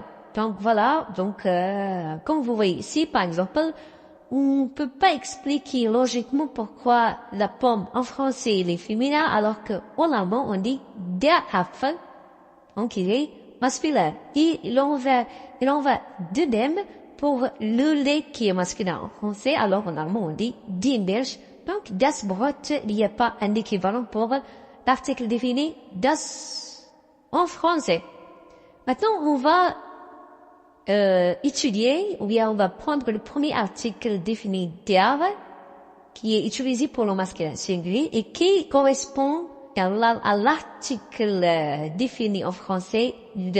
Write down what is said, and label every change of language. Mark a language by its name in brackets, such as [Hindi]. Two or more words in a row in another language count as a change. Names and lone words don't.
[French] Donc voilà, comme vous voyez ici, par exemple, on ne peut pas expliquer logiquement pourquoi la pomme en français est féminin alors qu'en allemand on dit [German] der Apfel, [French] donc il est masculin. Et il en va de même pour le lait qui est masculin en français, alors en allemand on dit [German] die Milch. Donc das Brot, [French] il n'y a pas un équivalent pour l'article défini das en français. Maintenant, on va étudier, ou bien on va prendre le premier article défini der, qui est utilisé pour le masculin singulier et qui correspond à l'article défini en français de.